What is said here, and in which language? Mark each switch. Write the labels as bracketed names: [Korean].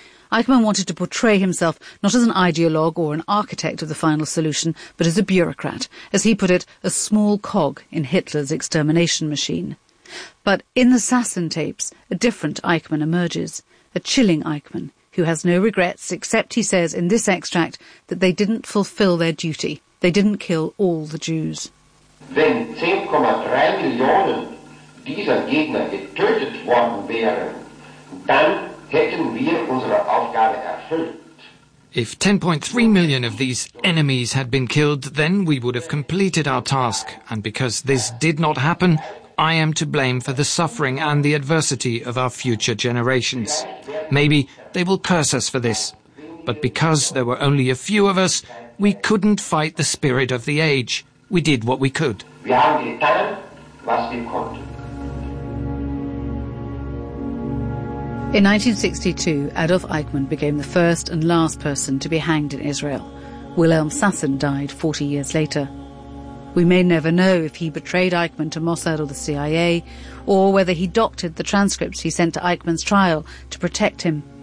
[English] Eichmann wanted to portray himself not as an ideologue or an architect of the final solution, but as a bureaucrat, as he put it, a small cog in Hitler's extermination machine. But in the Sassen tapes, a different Eichmann emerges, a chilling Eichmann, who has no regrets except, he says in this extract, that they didn't fulfil their duty. They didn't kill all the Jews. [German] Wenn 10,3 Millionen dieser Gegner getötet worden wären, dann hätten wir unsere Aufgabe erfüllt. [English] If 10.3 million of these enemies had been killed, then we would have completed our task. And because this did not happen, I am to blame for the suffering and the adversity of our future generations. Maybe they will curse us for this. But because there were only a few of us, we couldn't fight the spirit of the age. We did what we could. [German] Wir haben getan, was wir konnten. [English] In 1962, Adolf Eichmann became the first and last person to be hanged in Israel. Wilhelm Sassen died 40 years later. We may never know if he betrayed Eichmann to Mossad or the CIA, or whether he doctored the transcripts he sent to Eichmann's trial to protect him.